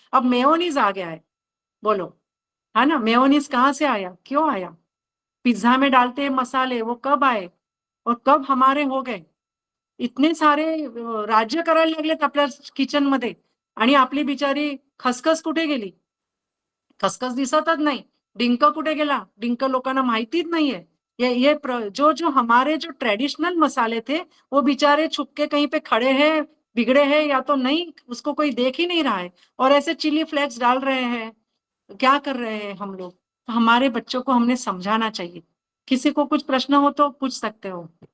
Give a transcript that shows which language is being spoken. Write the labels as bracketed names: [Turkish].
[Hindi] अब मेयोनीज आ गया है, बोलो, है ना, मेयोनीज कहाँ से आया, क्यों आया, पिज्जा में डालते हैं मसाले, वो कब आए और कब हमारे हो गए। [Marathi] इतने सारे राज्य करायला लागलेत आपल्या किचन मध्ये, आणि आपली बिचारी खसखस कुठे गेली, खसखस दिसतच नाही, डिंक कुठे गेला, डिंक लोकांना माहितीच नाहीये। [Hindi] जो हमारे जो ट्रेडिशनल मसाले थे, वो बेचारे छुपके कहीं पे खड़े हैं, बिगड़े हैं या तो नहीं, उसको कोई देख ही नहीं रहा है, और ऐसे चिली फ्लेक्स डाल रहे हैं। क्या कर रहे हैं हम लोग, तो हमारे बच्चों को हमने समझाना चाहिए। किसी को कुछ प्रश्न हो तो पूछ सकते हो।